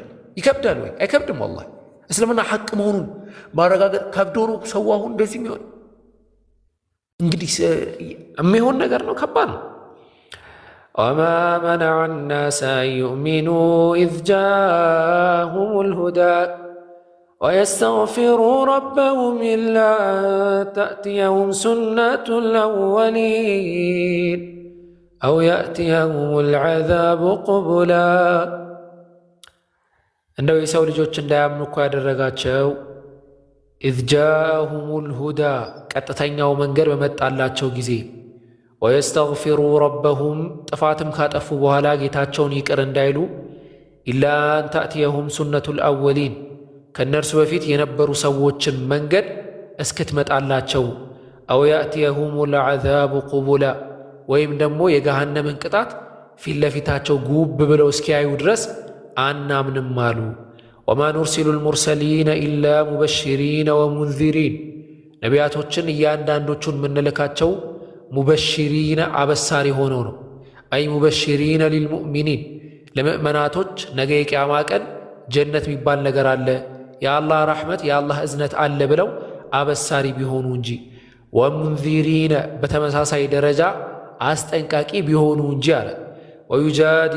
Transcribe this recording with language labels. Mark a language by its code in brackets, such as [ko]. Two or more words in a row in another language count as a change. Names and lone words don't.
[am] ይከብዳል ወይ? አይከብድም። ወላሂ እስልምና ሐቅ መሆኑን ማረጋገጥ ከብዶ ነው ሰው አሁን እንደዚህ የሚሆን እንግዲህ የሚሆን ነገር ነው፣ ከባድ ነው። [ar] وما منع الناس أن يؤمنوا إذ جاءهم الهدى ويستغفروا ربهم إلا أن تأتيهم سنة الأولين أو يأتيهم العذاب قبلا [am] እንደው የሰው ልጆች እንዳያምኑ እኮ ያደረጋቸው [ar] إذ جاءهم الهدى [am] ቀጥተኛው መንገድ በመጣላቸው ጊዜ [ar] ويستغفروا ربهم [am] ጥፋትም ካጠፉ በኋላ ጌታቸውን ይቅር እንዳይሉ [ar] إلا أن تأتيهم سنة الأولين [am] ከነርሱ በፊት የነበሩ ሰዎችን መንገድ እስክትመጣላቸው [ar] أو يأتيهم العذاب [am] قبلا ወይም ደግሞ የገሃነምን ቅጣት ፊት ለፊታቸው ጉብ ብለው እስኪያዩ ድረስ አናምንም አሉ። [ar] وما نرسل المرسلين إلا مبشرين ومنذرين [am] ነቢያቶችን እያንዳንዶቹን የምንልካቸው ሙበሽሪነ አበሳሪ ሆነው ነው። አይ [ar] مبشرين للمؤمنين [am] ለምእመናቶች ነገ የቂያማ ቀን ጀነት የሚባል ነገር አለ፣ የአላህ ረሕመት የአላህ እዝነት አለ ብለው አበሳሪ ቢሆኑ እንጂ ወሙንዚሪነ በተመሳሳይ ደረጃ አስጠንቃቂ ቢሆኑ እንጂ አለ። ወዩጃዲሉ